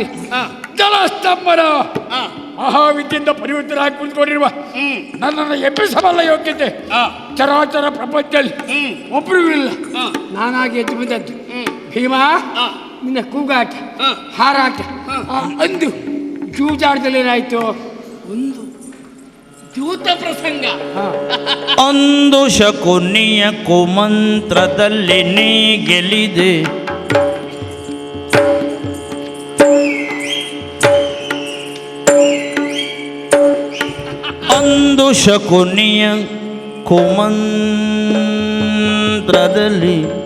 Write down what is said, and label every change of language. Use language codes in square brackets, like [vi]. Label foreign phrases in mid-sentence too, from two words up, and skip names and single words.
[kn] ಜಲಸ್ತಂಭನ ಮಹಾವಿದ್ಯೆಯಿಂದ ಪರಿವರ್ತನೆ ಕುಳಿತುಕೊಂಡಿರುವ ನನ್ನನ್ನು ಎಬ್ಬಿಸಬಲ್ಲ ಯೋಗ್ಯತೆ ಚರಾಚರ ಪ್ರಪಂಚದಲ್ಲಿ ಒಬ್ಬರಿಗೂ ಇಲ್ಲ. ನಾನಾಗಿ ಎದ್ದು ಬಂದದ್ದು. ಭೀಮ, ನಿನ್ನ ಕೂಗಾಟ, ಹಾರಾಟ, ಅಂದು ಜೂಜಾಟದಲ್ಲಿ ಏನಾಯ್ತು? ಒಂದು ಜೂತ ಪ್ರಸಂಗ. ಅಂದು ಶಕುನಿಯ ಕುಮಂತ್ರದಲ್ಲಿ ನೀ ಗೆಲ್ಲಿದೆ. ಅಂದು ಶಕುನಿಯ ಕುಮಂತ್ರದಲ್ಲಿ,